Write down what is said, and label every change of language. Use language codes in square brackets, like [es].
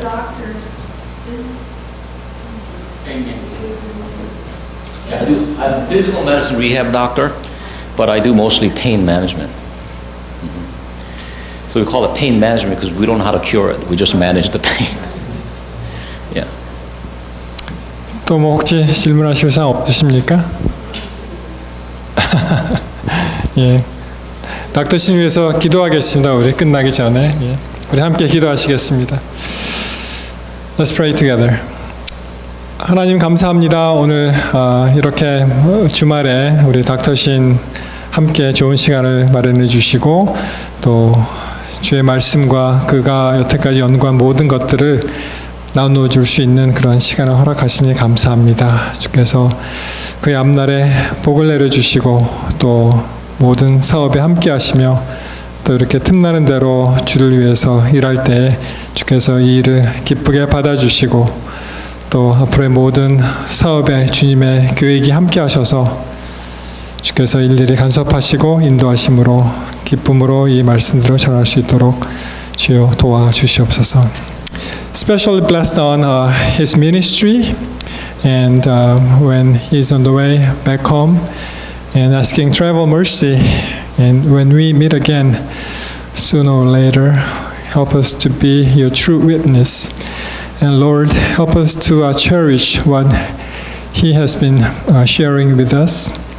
[en] I'm a physical medicine rehab doctor, but I do mostly pain management. So we call it pain management because we don't know how to cure it. We just manage the pain. Yeah. [ko] 또 뭐 혹시 질문하실 사항 없으십니까? 예. 닥터신 위해서 기도하겠습니다. 우리 끝나기 전에. 예. 우리 함께 기도하시겠습니다. [en] Let's pray together. [ko] 하나님 감사합니다. 오늘 이렇게 주말에 우리 닥터신 함께 좋은 시간을 마련해 주시고 또 주의 말씀과 그가 여태까지 연구한 모든 것들을 나누어 줄 수 있는 그런 시간을 허락하시니 감사합니다. 주께서 그의 앞날에 복을 내려주시고 또 모든 사업에 함께 하시며 또 이렇게 틈나는 대로 주를 위해서 일할 때 주께서 이 일을 기쁘게 받아주시고 또 앞으로의 모든 사업에 주님의 계획이 함께 하셔서 주께서 일일이 간섭하시고 인도하심으로 기쁨으로 이 말씀들을 전할 수 있도록 주여 도와주시옵소서. [en] Especially blessed on his ministry and when he's on the way back home and asking travel mercy, and when we meet again sooner or later, help us to be your true witness, and Lord, help us to cherish what he has been sharing with us,